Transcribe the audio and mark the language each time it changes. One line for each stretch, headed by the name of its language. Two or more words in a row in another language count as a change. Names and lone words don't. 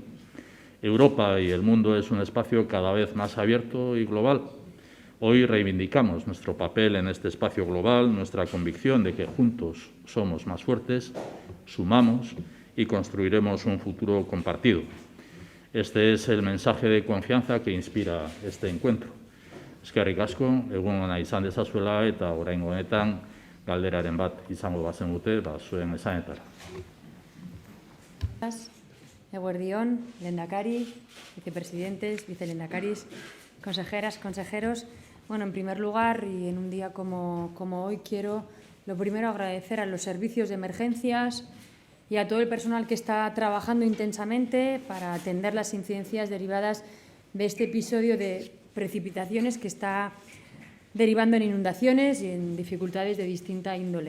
Spanish: Europa y el mundo es un espacio cada vez más abierto y global. Hoy reivindicamos nuestro papel en este espacio global, nuestra convicción de que juntos somos más fuertes, sumamos y construiremos un futuro compartido. Este es el mensaje de confianza que inspira este encuentro.
Basque: Eskerrik asko, egun ona izan dezazuela eta oraingo honetan galderaren bat izango bazenute, zuen esanetara. Eguerdión, lehendakari, vicepresidentes, vicelehendakaris.
Spanish: consejeras, consejeros. Bueno, en primer lugar, y en un día como hoy, quiero lo primero agradecer a los servicios de emergencias y a todo el personal que está trabajando intensamente para atender las incidencias derivadas de este episodio de precipitaciones que está derivando en inundaciones y en dificultades de distinta índole.